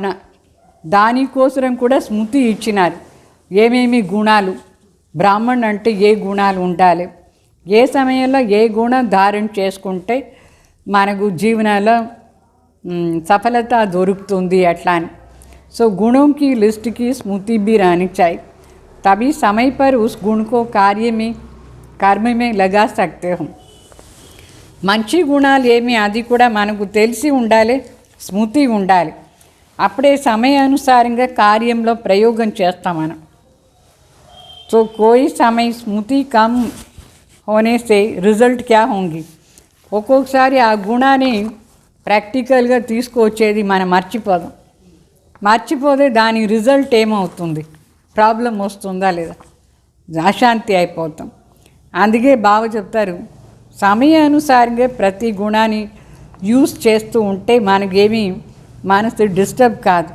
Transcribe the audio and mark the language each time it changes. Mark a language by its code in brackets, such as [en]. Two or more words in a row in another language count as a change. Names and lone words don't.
[te] దానికోసం కూడా స్మృతి ఇచ్చినారు. ఏమేమి గుణాలు, బ్రాహ్మణ్ అంటే ఏ గుణాలు ఉండాలి, ఏ సమయంలో ఏ గుణం ధారణ చేసుకుంటే మనకు జీవనంలో సఫలత దొరుకుతుంది అట్లా అని. [hi] సో गुणों की लिस्ट की स्मृति भी रहनी चाहिए, तभी समय पर उस गुण को कर्म में लगा सकते हो. [te] మంచి గుణాలు ఏమి అది కూడా మనకు తెలిసి ఉండాలి, స్మృతి ఉండాలి. అప్పుడే సమయానుసారంగా కార్యంలో ప్రయోగం చేస్తాం మనం. [hi] तो कोई समय स्मृति कम होने से रिजल्ट क्या होंगी. [te] ఒక్కొక్కసారి ఆ గుణాన్ని ప్రాక్టికల్గా తీసుకొచ్చేది మనం మర్చిపోతే దాని రిజల్ట్ ఏమవుతుంది, ప్రాబ్లం వస్తుందా లేదా, అశాంతి అయిపోతాం. అందుకే బావ చెప్తారు, సమయానుసారంగా ప్రతి గుణాన్ని యూజ్ చేస్తూ ఉంటే మనకేమీ మనసు డిస్టర్బ్ కాదు.